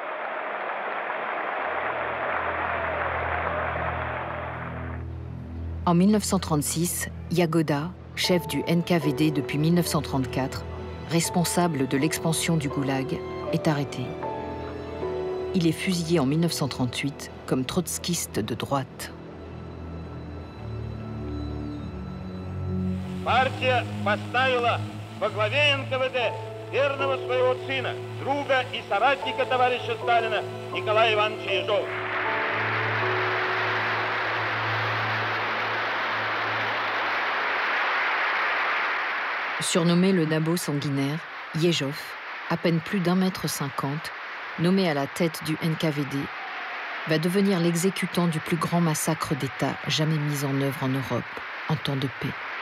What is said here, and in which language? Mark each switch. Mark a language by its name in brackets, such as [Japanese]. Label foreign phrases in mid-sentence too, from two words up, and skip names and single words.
[French] En 1936, Yagoda, chef du NKVD depuis 1934, responsable de l'expansion du goulag, est arrêté. Il est fusillé en 1938 comme trotskiste de droite. [Russian] Партия поставила во главе НКВД верного своего сына, друга и соратника товарища Сталина Николая Ивановича Ежова. [French] Surnommé le Nabot sanguinaire, Yejov, à peine plus d'1,50 m, nommé à la tête du NKVD, va devenir l'exécutant du plus grand massacre d'État jamais mis en œuvre en Europe en temps de paix.